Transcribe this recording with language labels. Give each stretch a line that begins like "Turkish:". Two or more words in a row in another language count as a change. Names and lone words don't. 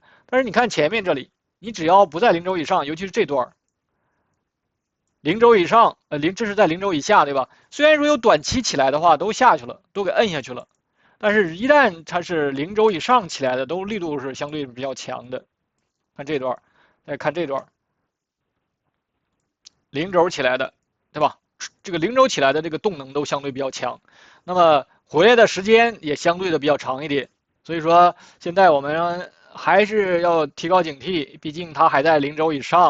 Chinese: 但是你看前面這裡，你只要不在0軸以上，尤其是這段，0軸以上，這是在0軸以下，對吧？雖然說有短期起來的話，都下去了，都給摁下去了，但是一旦它是0軸以上起來的，都力度是相對比較強的。看這段，再看這段，0軸起來的，對吧？這個0軸起來的這個動能都相對比較強，那麼回來的時間也相對的比較長一點。所以說，現在我們還是要提高警惕，畢竟它還在0軸以上。